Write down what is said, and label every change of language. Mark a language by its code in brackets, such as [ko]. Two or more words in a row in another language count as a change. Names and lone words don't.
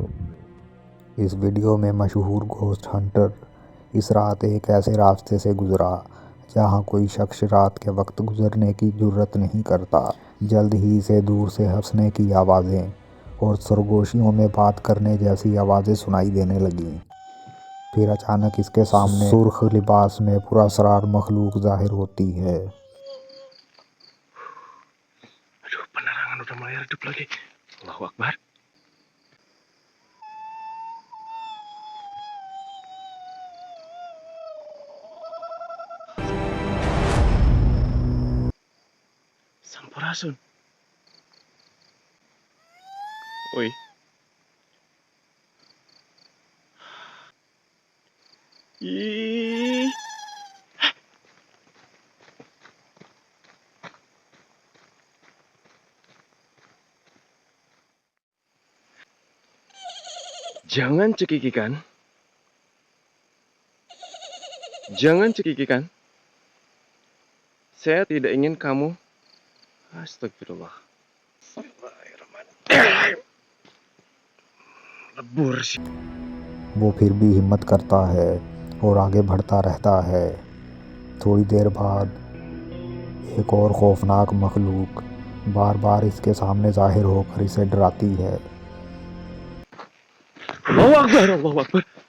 [hi] इस वीडियो में मशहूर घोस्ट हंटर इस रात एक ऐसे रास्ते से गुजरा जहां कोई शख्स रात के वक्त गुजरने की जुर्रत नहीं करता। जल्द ही से दूर से हंसने की आवाज़ें और सरगोशियों में बात करने जैसी आवाज़ें सुनाई देने लगीं। फिर अचानक इसके सामने सुर्ख लिबास में पुरस्कार मखलूक जाहिर होती है। [id] Aduh, penerangan udah mulai redup lagi. [ar] الله أكبر. Sampurasun. Oi. Ih. [id] Jangan cekikikan. Jangan cekikikan. Saya tidak ingin kamu. Astagfirullah. [ar] Bismillahirrahmanirrahim. [id] Lebur sih. [hi] वो फिर भी हिम्मत करता है और आगे बढ़ता रहता है। थोड़ी देर बाद एक और खौफनाक मखलूक बार बार इसके सामने जाहिर होकर इसे डराती है। [ar] الله أكبر، الله أكبر.